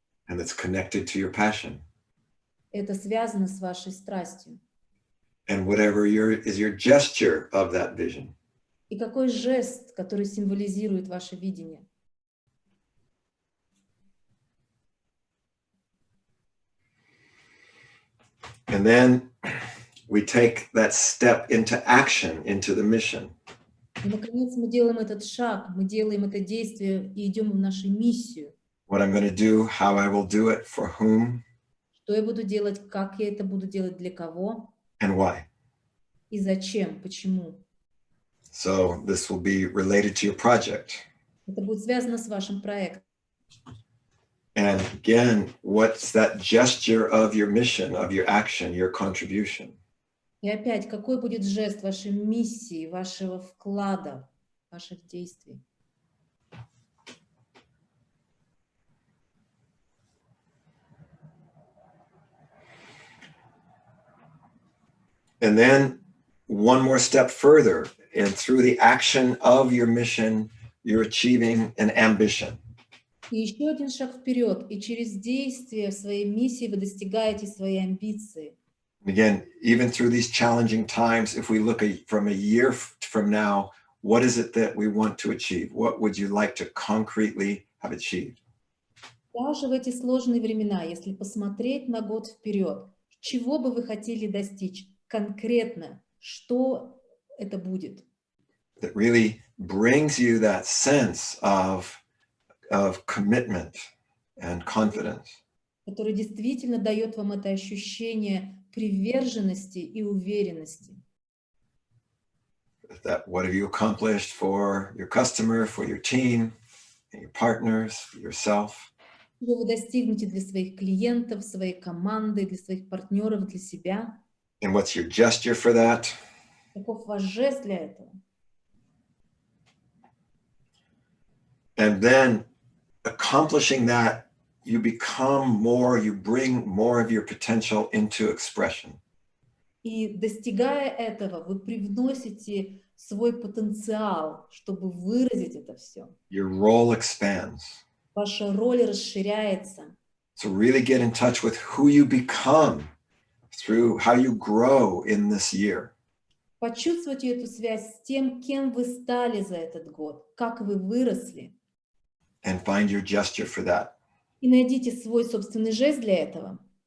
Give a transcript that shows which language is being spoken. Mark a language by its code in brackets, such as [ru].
[en] And it's connected to your passion. [ru] Это связано с вашей страстью. [en] And whatever is your gesture of that vision. [ru] И какой жест, который символизирует ваше видение? [en] And then we take that step into action, into the mission. [ru] И, наконец, мы делаем этот шаг, мы делаем это действие и идем в нашу миссию. [en] What I'm going to do, how I will do it, for whom, [ru] Что я буду делать, как я это буду делать, для кого [en] and why. [ru] и зачем, почему. [en] So this will be related to your project. [ru] Это будет связано с вашим проектом. [en] And again, what's that gesture of your mission, of your action, your contribution? [ru] И опять, какой будет жест вашей миссии, вашего вклада, ваших действий? [en] And then one more step further, and through the action of your mission, you're achieving an ambition. [ru] И еще один шаг вперед, и через действие своей миссии вы достигаете своей амбиции. [en] Again, even through these challenging times, if we look from a year from now, what is it that we want to achieve? What would you like to concretely have achieved? [ru] Даже в эти сложные времена, если посмотреть на год вперед, чего бы вы хотели достичь конкретно, что это будет? [en] That really brings you that sense of commitment and confidence. [ru] Который действительно дает вам это ощущение приверженности и уверенности. [en] That what have you accomplished for your customer, for your team, and your partners, for yourself? [ru] Что вы достигнете для своих клиентов, своей команды, для своих партнеров, для себя? [en] And what's your gesture for that? [ru] Каков ваш жест для этого? [en] And then accomplishing that, you become more, you bring more of your potential into expression. [ru] И достигая этого, вы привносите свой потенциал, чтобы выразить это все. [en] Your role expands. [ru] Ваша роль расширяется. [en] So really get in touch with who you become through how you grow in this year. [ru] Почувствуйте эту связь с тем, кем вы стали за этот год, как вы выросли. [en] And find your gesture for that. [ru] И найдите свой собственный жест для этого.